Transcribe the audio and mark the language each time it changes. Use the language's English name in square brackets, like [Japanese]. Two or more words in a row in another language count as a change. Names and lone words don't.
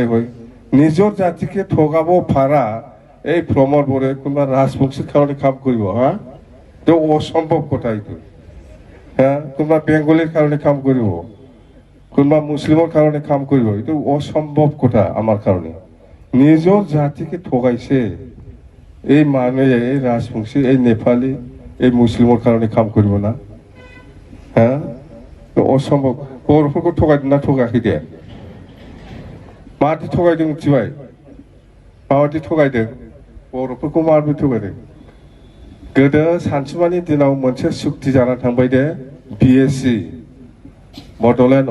[Assamese] হয় নিজৰ জাতিকে ঠগাব পাৰা এই প্ৰমোদ বড়োৱে কোনোবা ৰাজবংশীৰ কাৰণে কাম কৰিব হা তো অসম্ভৱ কথা এইটো হা কোনোবা বেংগলীৰ কাৰণে কাম কৰিব কোনোবা মুছলিমৰ কাৰণে কাম কৰিব এইটো অসম্ভৱ কথা আমাৰ কাৰণে নিজৰ জাতিকে ঠগাইছে এই মানুহে এই ৰাজবংশী এই নেপালী এই মুছলিমৰ কাৰণে কাম কৰিব না হা অসম্ভৱ [Bodo] बर'फोरखौ थगायदोंना थगायाखै दे माबादि थगायदों मिथिबाय माबादि थगायदों बर'फोरखौ माबादि थगायदों गोदो सानसुमानि दिनाव मोनसे सुक्ति जानानै थांबाय दे बिएसि बड'लेण्ड